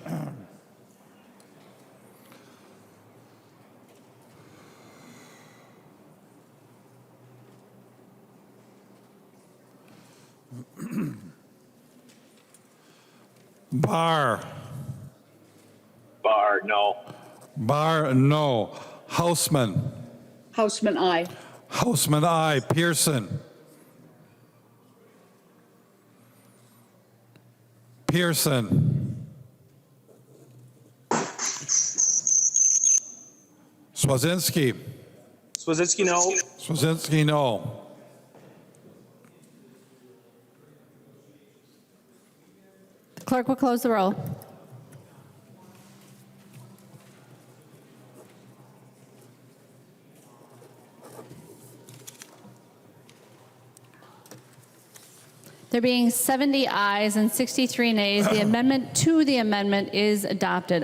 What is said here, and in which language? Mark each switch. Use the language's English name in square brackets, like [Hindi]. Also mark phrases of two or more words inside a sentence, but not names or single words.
[English] Barr. Barr, no. Barr, no. Houseman. Houseman, aye. Houseman, aye. Pearson. Pearson. Swazinski. Swazinski, no. Swazinski, no. The clerk will close the roll. There being 70 ayes and 63 nays, the amendment to the amendment is adopted.